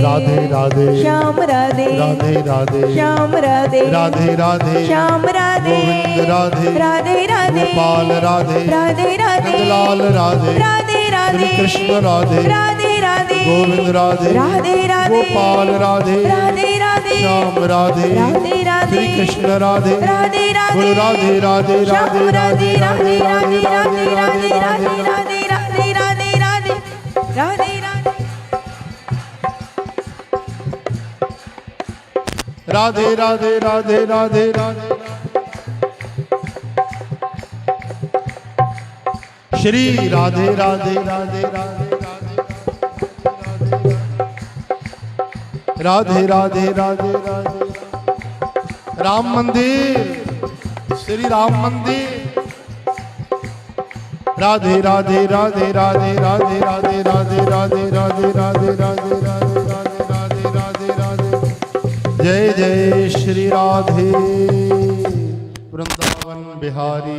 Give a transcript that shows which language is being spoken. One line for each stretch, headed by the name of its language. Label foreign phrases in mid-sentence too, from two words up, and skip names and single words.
Hindi: राधे राधे श्याम राधे राधे राधे श्याम राधे राधे राधे श्याम राधे गोविंद राधे राधे राधे गोपाल राधे राधे राधे नंदलाल राधे राधे राधे श्री कृष्ण राधे राधे राधे गोविंद राधे राधे राधे गोपाल राधे राधे राधे श्याम राधे राधे राधे श्री कृष्ण राधे राधे राधे गुरु राधे राधे श्याम राधे राधे राधे राधे राधे राधे राधे राधे राधे राधे राधे राधे राधे राधे राधे राधे राधे राधे श्री राधे राधे राधे राधे राधे राधे राधे राम मंदिर श्री राम मंदिर राधे राधे राधे राधे राधे राधे राधे राधे राधे राधे राधे राधे राधे राधे राधे जय जय श्री राधे वृंदावन बिहारी